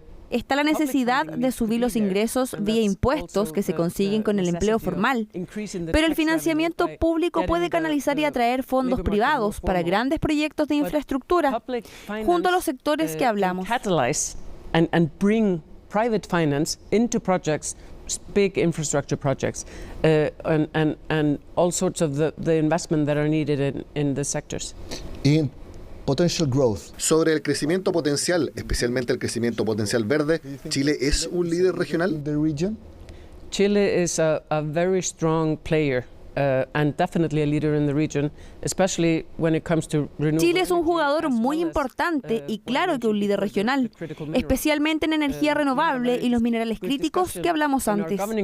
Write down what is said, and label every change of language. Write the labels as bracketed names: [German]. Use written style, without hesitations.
[Spanish] Está la necesidad de subir los ingresos vía impuestos que se consiguen con el empleo formal. Pero el financiamiento público puede canalizar y atraer fondos privados para grandes proyectos de infraestructura, junto a los sectores que hablamos. [English] And bring private finance into projects, big infrastructure projects, and all sorts of the investment that are needed in the sectors. Potential growth. [Spanish] Sobre el crecimiento potencial, especialmente el crecimiento potencial verde, ¿Chile es un líder regional? [English] Chile is a very strong player. And definitely a leader in the region, especially when it comes to renewable. [Spanish] Chile es un jugador muy importante y claro que un líder regional, especialmente en energía renovable y los minerales críticos que hablamos antes.